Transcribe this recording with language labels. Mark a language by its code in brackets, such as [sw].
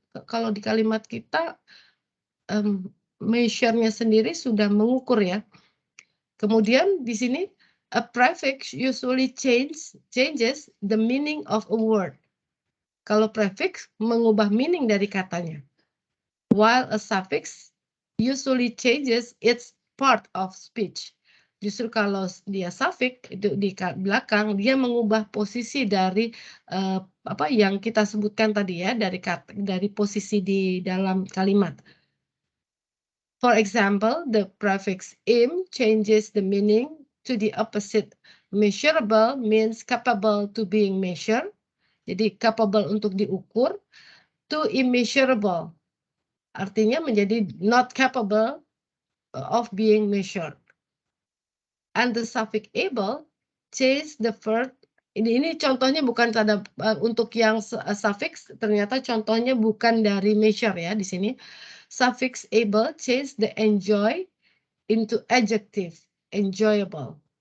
[id] Kalau di kalimat kita, measure-nya sendiri sudah mengukur ya. Kemudian di sini, [en] a prefix usually changes the meaning of a word. [id] Kalau prefix mengubah meaning dari katanya. [en] While a suffix usually changes its part of speech. [id] Justru kalau dia suffix itu di belakang dia mengubah posisi dari apa yang kita sebutkan tadi ya, dari posisi di dalam kalimat. [en] For example, the prefix im changes the meaning to the opposite. Measurable means capable to being measured. [id] Jadi capable untuk diukur, to immeasurable. Artinya menjadi [en] not capable of being measured. And the suffix able change the verb. [id] Ini contohnya bukan untuk yang suffix, ternyata contohnya bukan dari measure ya di sini. [en] Suffix able change the enjoy into adjective, enjoyable.